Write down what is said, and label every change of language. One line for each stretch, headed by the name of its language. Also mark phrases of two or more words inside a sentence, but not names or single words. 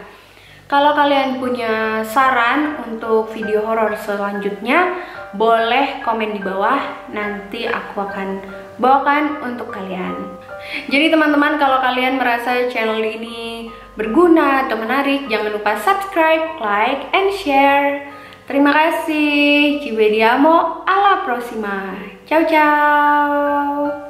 Indonesian: Kalau kalian punya saran untuk video horor selanjutnya, boleh komen di bawah, nanti aku akan bawakan untuk kalian. Jadi teman-teman, kalau kalian merasa channel ini berguna atau menarik, jangan lupa subscribe,
English: like, and share.
Indonesian: Terima kasih.
Italian: Ci vediamo alla prossima. Ciao ciao.